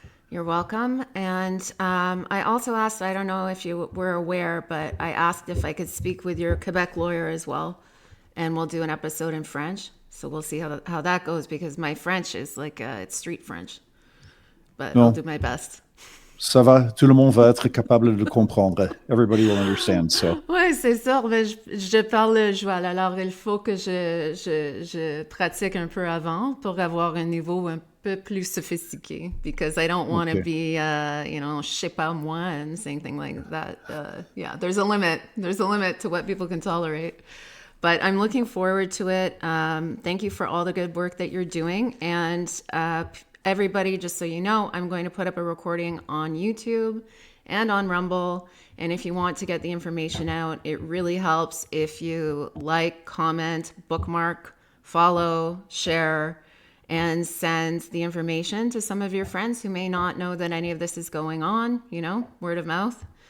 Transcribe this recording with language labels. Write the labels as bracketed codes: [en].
[en] You're welcome. And I also asked, I don't know if you were aware, but I asked if I could speak with your Quebec lawyer as well. And we'll do an episode in French. So we'll see how that goes, because my French is like, it's street French. But I'll do my best. [fr] Ça va, tout le monde va être capable de comprendre. [en] Everybody will understand. So. [fr] Oui, c'est sûr. Mais je parle joual. Alors, il faut que je pratique un peu avant pour avoir un niveau un peu plus sophistiqué, [en] because I don't want to be, [fr] je sais pas moi [en] and saying things like that. Yeah, there's a limit. There's a limit to what people can tolerate. But I'm looking forward to it. Thank you for all the good work that you're doing. And everybody, just so you know, I'm going to put up a recording on YouTube and on Rumble. And if you want to get the information out, it really helps if you like, comment, bookmark, follow, share, and send the information to some of your friends who may not know that any of this is going on, word of mouth.